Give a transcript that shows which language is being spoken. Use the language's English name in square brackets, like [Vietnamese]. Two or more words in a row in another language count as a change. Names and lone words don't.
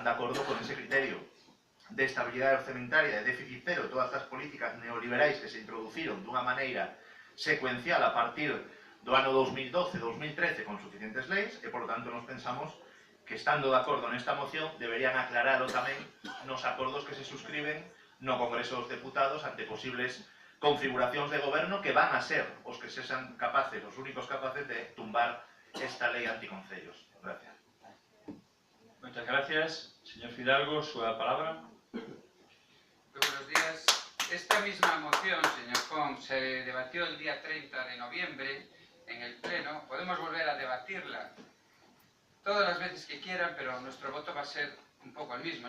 [Galician] de acordo con ese criterio de estabilidade orzamentaria, de déficit cero, todas as políticas neoliberais que se introduciron dunha maneira secuencial a partir do ano 2012-2013 con suficientes leis, e, polo tanto, nos pensamos que, estando de acordo nesta moción, deberían aclararlo tamén nos acordos que se suscriben no Congreso dos Deputados ante posibles configuracións de goberno que van a ser os que sexan capaces, os únicos capaces de tumbar esta lei anticoncellos. [Spanish] Gracias. Muchas gracias. Señor Fidalgo, [Galician] súa palabra. [Spanish] Muy buenos días. Esta misma moción, señor Font, se debatió el día 30 de noviembre en el Pleno. Podemos volver a debatirla todas las veces que quieran, pero nuestro voto va a ser un poco el mismo.